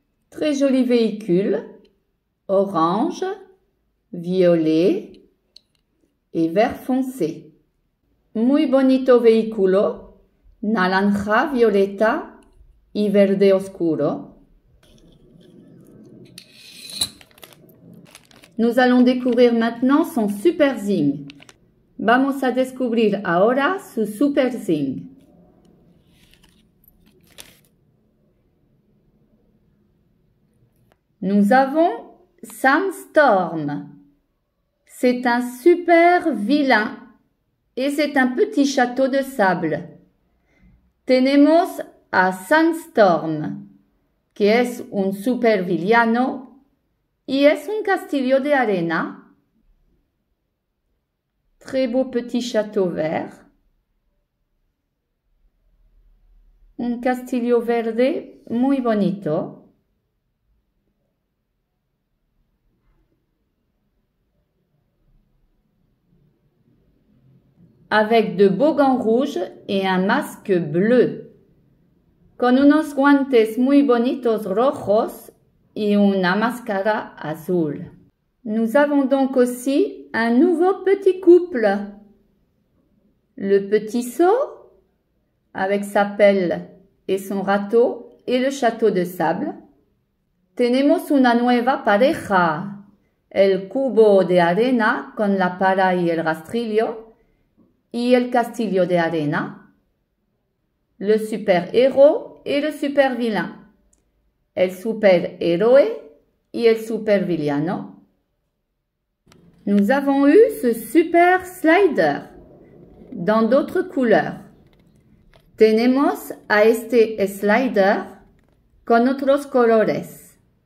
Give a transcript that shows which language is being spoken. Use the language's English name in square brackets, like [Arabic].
[French] Très joli véhicule, orange, violet et vert foncé. [Spanish] Muy bonito vehículo, naranja, violeta y verde oscuro. [French] Nous allons découvrir maintenant son super zing. [Spanish] Vamos a descubrir ahora su super zing. [French] Nous avons Sandstorm. C'est un super vilain et c'est un petit château de sable. [Spanish] Tenemos a Sandstorm, que es un super villano y es un castillo de arena. [French] Très beau petit château vert. [Spanish] Un castillo verde muy bonito. [French] Avec de beaux gants rouges et un masque bleu, [Spanish] con unos guantes muy bonitos rojos y una máscara azul. [French] Nous avons donc aussi un nouveau petit couple. Le petit saut, avec sa pelle et son râteau et le château de sable. [Spanish] Tenemos una nueva pareja, el cubo de arena con la pala y el rastrillo, y el castillo de arena, [French] le super héros et le super vilain, [Spanish] el super héroe y el super villano. [French] Nous avons eu ce super slider dans d'autres couleurs. [Spanish] Tenemos a este slider con otros colores.